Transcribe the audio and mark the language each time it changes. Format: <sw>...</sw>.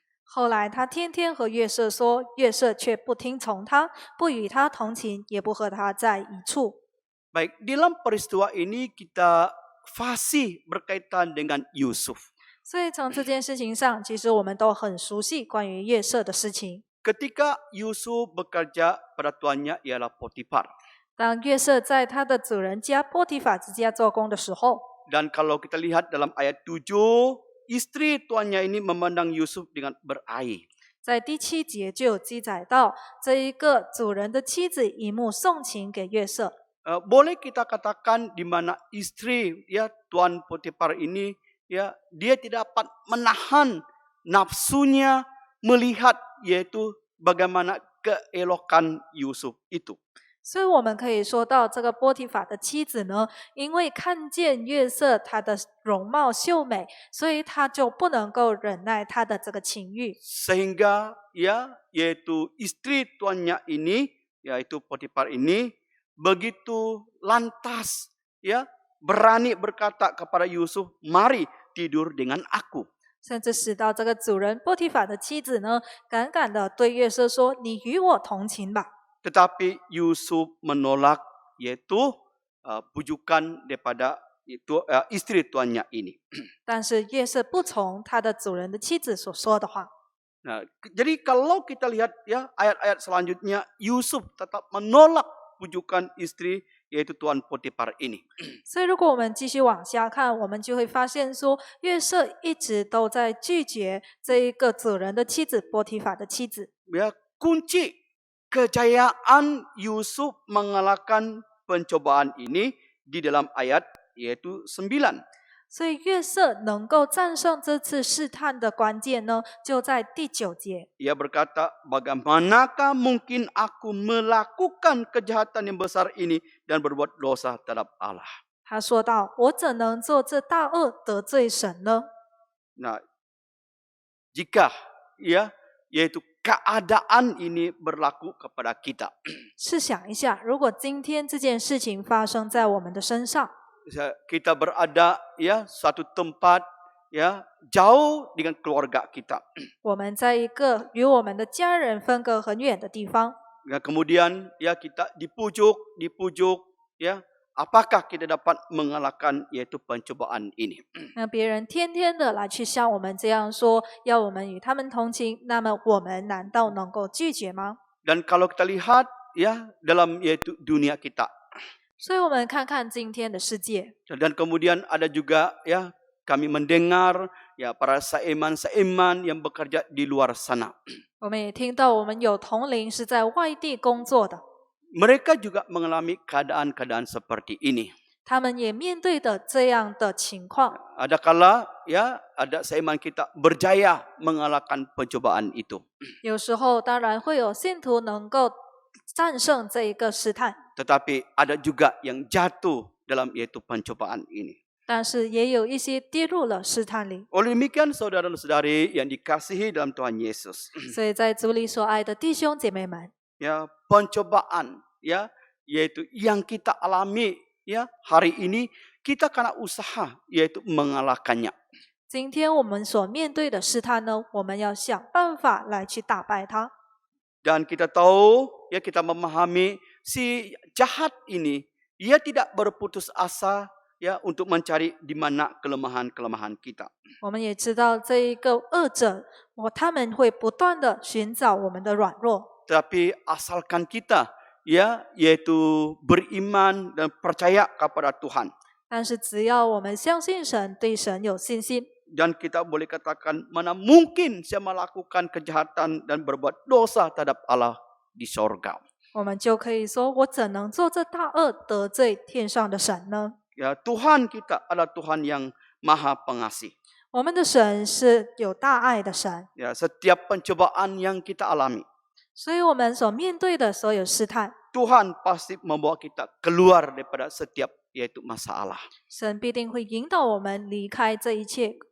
<zh>后来他天天和约瑟说，约瑟却不听从他，不与他同情，也不和他在一处。</zh> <ms>Baik, dalam peristiwa ini kita fasih berkaitan dengan Yusuf.</ms> <zh>所以从这件事情上，其实我们都很熟悉关于约瑟的事情。</zh> <ms>Ketika Yusuf bekerja pada tuannya ialah Potifar.</ms> <zh>当约瑟在他的主人家波提法之家做工的时候，</zh> <ms>Dan kalau kita lihat dalam ayat 7, istri tuannya ini memandang Yusuf dengan berair.</ms> <zh>在第7节就有记载到，这一个主人的妻子以目送情给约瑟。</zh> <ms>Boleh kita katakan di mana istri ya tuan Potifar ini ya dia tidak dapat menahan nafsunya melihat yaitu bagaimana keelokan Yusuf itu.</ms> <zh>所以我们可以说到，这个波提法的妻子呢，因为看见约瑟他的容貌秀美，所以他就不能够忍耐他的这个情欲，</zh> <ms>Sehingga ya yaitu istri tuannya ini yaitu Potifar ini begitu lantas ya berani berkata kepada Yusuf, "Mari tidur dengan aku."</ms> <zh>甚至使到这个主人波提法的妻子呢，敢敢的对约瑟说：“你与我同情吧。”</zh> <ms>Tetapi Yusuf menolak yaitu pujukan daripada itu istri tuannya ini.</ms> <zh>但是约瑟不从他的主人的妻子所说的话。</zh> <ms>Nah, jadi kalau kita lihat ya ayat-ayat selanjutnya, Yusuf tetap menolak pujukan istri yaitu tuan Potifar ini.</ms> <zh>所以如果我们继续往下看，我们就会发现说，约瑟一直都在拒绝这一个主人的妻子波提法的妻子。</zh> <ms>Ya, kunci kejayaan Yusuf mengalahkan pencobaan ini di dalam ayat yaitu 9.</ms> <zh>所以约瑟能够战胜这次试探的关键呢，就在第9节。</zh> <ms>Ia berkata, bagaimanakah mungkin aku melakukan kejahatan yang besar ini dan berbuat dosa terhadap Allah.</ms> <zh>他说道：“我怎能做这大恶得罪神呢？”</zh> <ms>Nah, jika ya yaitu keadaan ini berlaku kepada kita.</ms> <zh>试想一下，如果今天这件事情发生在我们的身上，</zh> <ms>Kita berada ya suatu tempat ya jauh dengan keluarga kita.</ms> <zh>我们在一个与我们的家人分隔很远的地方，</zh> <ms>Ya, kemudian ya kita dipujuk ya, apakah kita dapat mengalahkan yaitu pencobaan ini?</ms> <zh>那别人天天的来去向我们这样说，要我们与他们同情，那么我们难道能够拒绝吗？</zh> <ms>Dan kalau kita lihat ya dalam yaitu dunia kita.</ms> <zh>所以我们看看今天的世界，</zh> <ms>Dan kemudian ada juga ya kami mendengar ya para seiman-seiman yang bekerja di luar sana.</ms> <zh>我们也听到我们有同龄是在外地工作的，</zh> <ms>Mereka juga mengalami keadaan-keadaan seperti ini.</ms> <zh>他们也面对的这样的情况。</zh> <ms>Ada kala ya ada seiman kita berjaya mengalahkan pencobaan itu.</ms> <zh>有时候当然会有信徒能够战胜这一个试探，</zh> <ms>Tetapi ada juga yang jatuh dalam yaitu pencobaan ini.</ms> <zh>但是也有一些跌入了试探里。</zh> <ms>Oleh demikian saudara-saudari yang dikasihi dalam Tuhan Yesus.</ms> <zh>所以在主里所爱的弟兄姐妹们，</zh> <ms>Ya, pencobaan ya yaitu yang kita alami ya hari ini kita karena usaha yaitu mengalahkannya.</ms> <zh>今天我们所面对的试探呢，我们要想办法来去打败它。</zh> <ms>Dan kita tahu ya kita memahami si jahat ini ia tidak berputus asa ya untuk mencari di mana kelemahan-kelemahan kita.</ms> <zh>我们也知道这一个恶者，他们会不断的寻找我们的软弱，</zh> <ms>Tetapi asalkan kita ya yaitu beriman dan percaya kepada Tuhan.</ms> <zh>但是只要我们相信神，对神有信心，</zh> <ms>Dan kita boleh katakan mana mungkin saya melakukan kejahatan dan berbuat dosa terhadap Allah di sorga.</ms> <zh>我们就可以说：我怎能做这大恶得罪天上的神呢？</zh> <ms>Ya, Tuhan kita adalah Tuhan yang Maha Pengasih.</ms> <zh>我们的神是有大爱的神，</zh> <ms>Ya, setiap pencobaan yang kita alami,</ms> <zh>所以我们所面对的所有试探，</zh> <ms>Tuhan pasti membawa kita keluar daripada setiap yaitu masalah.</ms> <zh>神必定会引导我们离开这一切。</zh>